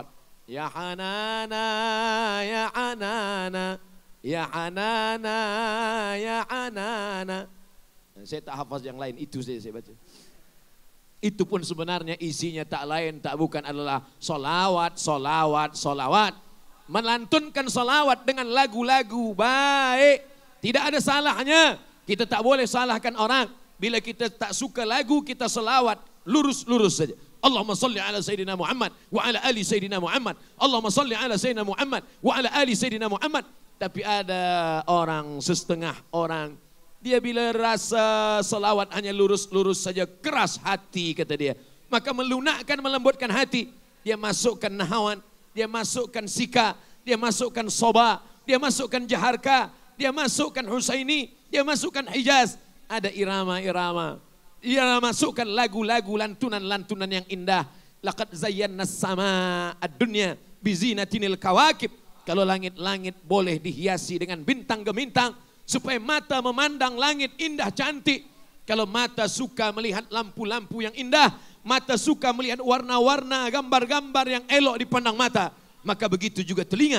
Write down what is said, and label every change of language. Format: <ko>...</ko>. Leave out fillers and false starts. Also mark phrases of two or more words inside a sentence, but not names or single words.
<ar>يا حنانا، يا حنانا، يا حنانا، يا حنانا.</ar> <ms>Saya tak hafaz yang lain, itu saya baca. Itu pun sebenarnya isinya tak lain, tak bukan adalah solawat. Melantunkan solawat dengan lagu-lagu baik. Tidak ada salahnya. Kita tak boleh salahkan orang. Bila kita tak suka lagu, kita selawat. Lurus saja.</ms> <ar>اللهم صل على سيدنا محمد وعلى آل سيدنا محمد. اللهم صل على سيدنا محمد وعلى آل سيدنا محمد.</ar> <ms>Tapi ada orang, setengah orang, dia bila rasa selawat hanya lurus saja, keras hati kata dia. Maka melunakkan, melembutkan hati. Dia masukkan nahawan, dia masukkan sika, dia masukkan soba, dia masukkan jaharka, dia masukkan husaini, dia masukkan hijaz. Ada irama-irama. Dia masukkan lagu-lagu, lantunan-lantunan yang indah.</ms> <ar>لقد زينا السماء الدنيا بزينة الكواكب.</ar> <ms>Kalau langit-langit boleh dihiasi dengan bintang gemintang supaya mata memandang langit indah cantik. Kalau mata suka melihat lampu-lampu yang indah, mata suka melihat warna-warna, gambar-gambar yang elok dipandang mata, maka begitu juga telinga.</ms>